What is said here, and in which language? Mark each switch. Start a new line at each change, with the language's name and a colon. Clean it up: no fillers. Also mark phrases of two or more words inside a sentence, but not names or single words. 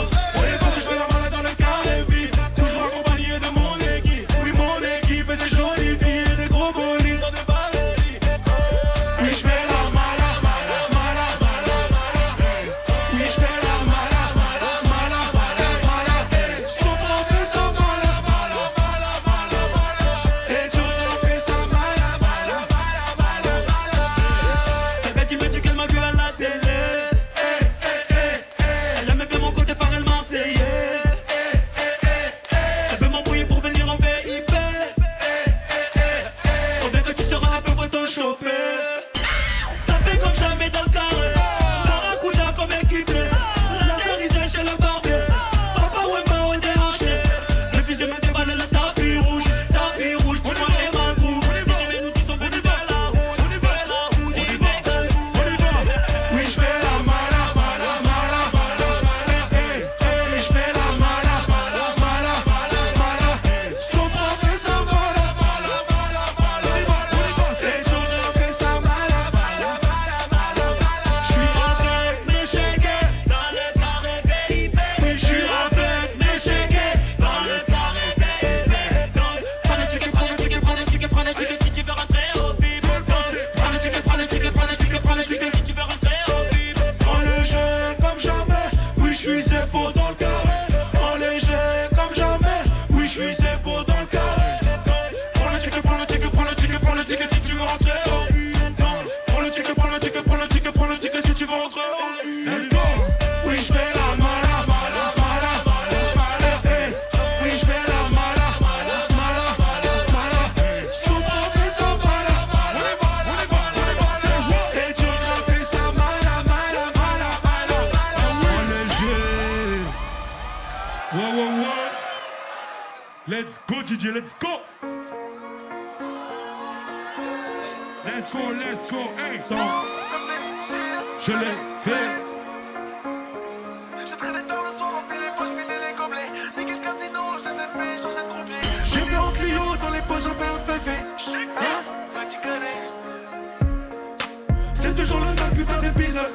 French: On est pas que je fais la malade dans le carré vide. Toujours accompagné de mon équipe. Oui mon équipe et des jolies filles et des gros bolides dans des balayes. Oui je fais la mala, mala, mala, mala, mala. Oui je fais la mala, mala, mala, mala, mala. Son frère fait sa mala, mala, mala, mala, mala. Et Jordan fait sa mala, mala, mala, mala, mala. Ta bête il me dit qu'elle m'a vu à la télé. Elle aimait bien mon côté phare, elle m'a essayé. Elle veut m'embrouiller pour venir en VIP. Faut bien que tu seras un peu photoshopé. Ça fait comme jamais dans le carré. Barracuda comme équipé. Laserisé chez le barbier. Papa Wemba on déhanché. Le fusil me déballe le tapis rouge. Tapis rouge pour moi et ma troupe. DJ nous tous sont venus de la route. De la route, on y va. Oui je fais la mala, mala, mala, mala, mala. Hey, hey, je fais la mala, mala, mala, mala, mala. Son frère fait sa mala, mala, mala, mala, mala. Et Jordan fait sa mala, mala, mala, mala, mala. J'suis en train de me shaker dans le carré, baby. J'suis en train de me shaker dans le carré, baby. Donc, prends le ticket, prends le ticket, prends le ticket, prends le ticket si tu veux rentrer au VIP. Prends le ticket, prends le ticket, prends le ticket, prends le ticket si tu veux rentrer au VIP. En léger comme jamais, oui j'suis zépo dans le carré. En léger comme jamais, oui j'suis zépo dans le carré. Prends le ticket, prends le ticket, prends le ticket, prends le ticket si tu veux rentrer au VIP. Prends le ticket, prends le ticket, prends le ticket, prends le ticket si tu veux rentrer au VIP.
English: Let's go.
French: Oui j'fais la mala, mala, mala, mala, mala. Hey. Oui j'fais la mala, mala, mala, mala, mala. Son frère fait sa mala, mala, mala, mala, mala. Et Jordan fait sa mala, mala, mala, mala, mala. En léger. Ouais, ouais, ouais.
English: Let's go DJ, let's go. Let's go, let's go.
French: Hey, son. Je l'ai fait. Je traînais dans le soir, rempli les poches, vidé les gobelets. Niqué le casino, je les ai fait, changer de croupier. J'ai fait en Clio, dans les poches, j'avais un PV. Hein? Bah tu connais. C'est toujours le même putain d'épisode.